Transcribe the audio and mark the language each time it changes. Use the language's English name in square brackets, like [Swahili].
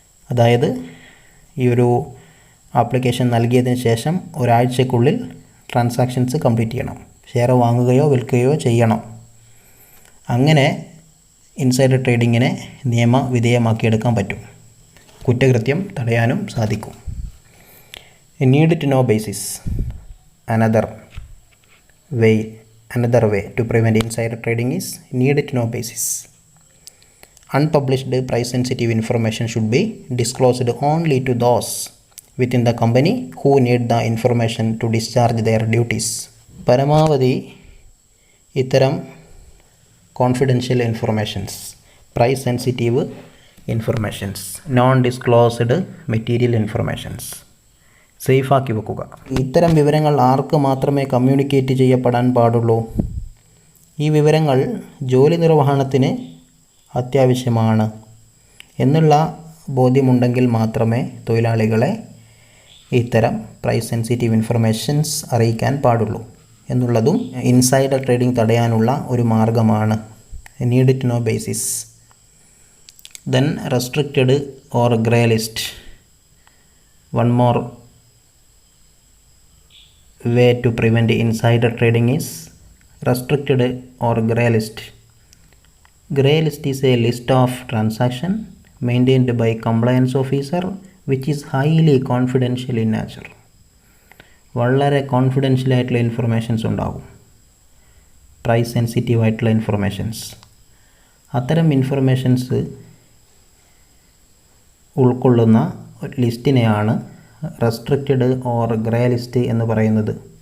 [Malayalam] അതായത് ഈ ഒരു ആപ്ലിക്കേഷൻ നൽകിയതിന് ശേഷം ഒരാഴ്ചക്കുള്ളിൽ ട്രാൻസാക്ഷൻസ് കംപ്ലീറ്റ് ചെയ്യണം, ഷെയർ വാങ്ങുകയോ വിൽക്കുകയോ ചെയ്യണം. അങ്ങനെ ഇൻസൈഡർ ട്രേഡിങ്ങിനെ നിയമവിധേയമാക്കിയെടുക്കാൻ പറ്റും. കുറ്റകൃത്യം തടയാനും സാധിക്കും. [English] A need to know basis. Another way to prevent insider trading is need to know basis. Unpublished price sensitive information should be disclosed only to those within the company who need the information to discharge their duties. [Malayalam] പരമാവധി ഇത്തരം confidential informations, price sensitive informations, non disclosed material informations സേഫാക്കി വെക്കുക. ഇത്തരം വിവരങ്ങൾ ആർക്ക് മാത്രമേ communicate ചെയ്യപ്പെടാൻ പാടുള്ളൂ? ഈ വിവരങ്ങൾ ജോലി നിർവഹണത്തിന് അത്യാവശ്യമാണ് എന്നുള്ള ബോധ്യമുണ്ടെങ്കിൽ മാത്രമേ തൊഴിലാളികളെ ഇത്തരം പ്രൈസ് സെൻസിറ്റീവ് ഇൻഫർമേഷൻസ് അറിയിക്കാൻ പാടുള്ളൂ എന്നുള്ളതും ഇൻസൈഡർ ട്രേഡിംഗ് തടയാനുള്ള ഒരു മാർഗമാണ്. [English] Need to know basis. Then restricted or grey list. One more way to prevent insider trading is restricted or grey list. Grey list is a list of transaction maintained by compliance officer which is highly confidential in nature. [Malayalam] വളരെ confidential ആയിട്ടുള്ള informations ഉണ്ടാകും, price sensitive ആയിട്ടുള്ള informations. അത്തരം informations ഉൾക്കൊള്ളുന്ന ലിസ്റ്റിനെയാണ് restricted or grey list എന്ന് പറയുന്നത്.